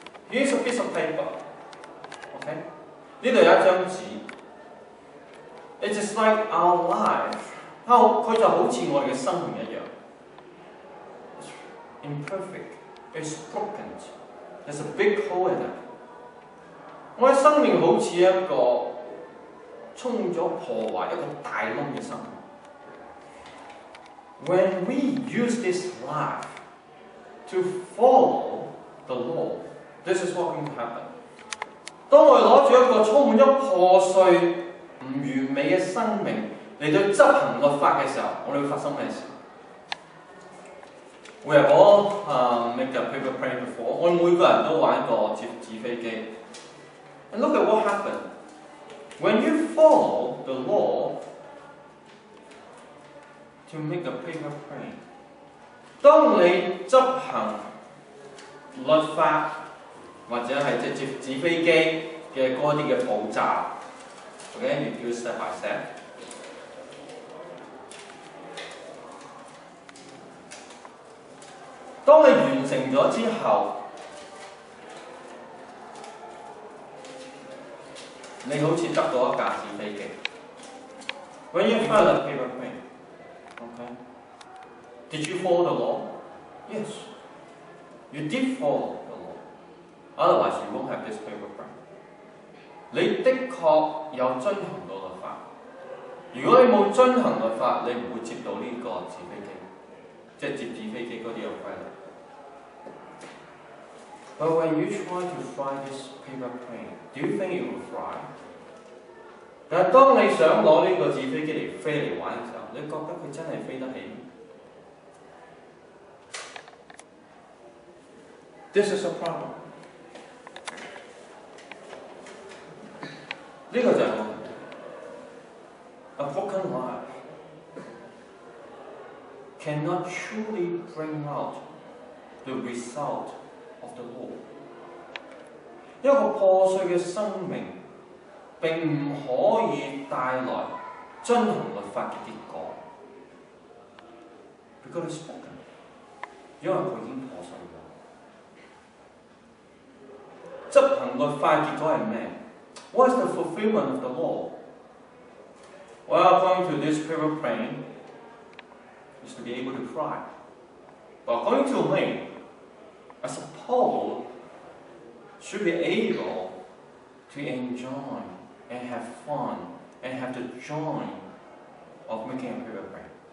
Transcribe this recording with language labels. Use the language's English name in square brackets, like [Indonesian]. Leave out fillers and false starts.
[English] Here's a piece of paper.Okay? [Cantonese] 呢度有一張紙 [English] ，It is like our life， [Cantonese] 佢就好似我哋嘅生命一樣 [English] ，imperfect， it's broken， there's a big hole in it。 [Cantonese] 我嘅生命好似一個衝咗破壞一個大窿嘅生命。 [English] When we use this life to follow the law, this is what going to happen. [Cantonese] 當我哋攞住一個充滿咗破碎、唔完美嘅生命嚟到執行律法嘅時候，我哋會發生咩事 ？ [English] We have all make a paper plane before。 [Cantonese] 我哋每個人都玩過紙飛機。 [English] And look at what happened. When you follow the law to make a paper plane， [Cantonese] 當你執行律法。或者係即係紙飛機嘅嗰啲嘅步驟 ，OK， [English] you do step by step。 [Cantonese] 當你完成咗之後，你好似得到一架紙飛機。 [English] When you file a paper plane, OK, did you follow the law? Yes, you did follow.Otherwise, you won't have this paper plane. [Cantonese] 你的確有遵行到律法。如果你冇遵行律法，你唔會接到呢個紙飛機，即係接紙飛機嗰啲有規律。 [English] But when you try to fly this paper plane, do you think it will fly? [Cantonese] 但係當你想攞呢個紙飛機嚟飛嚟玩嘅時候，你覺得佢真係飛得起 ？ [English] This is a problem. [Cantonese] 呢個就係我 [English] A broken life cannot truly bring out the result of the law。 [Cantonese] 一個破碎嘅生命並唔可以帶來遵行律法嘅結果 ， [English] because it's broken， [Cantonese] 因為佢已經破碎咗。執行律法結果係咩？ [English] What is the fulfillment of the law? Well, according to this paper plane, is to be able to fly. But according to me, as a Paul should be able to enjoy and have fun and have the joy of making a paper plane.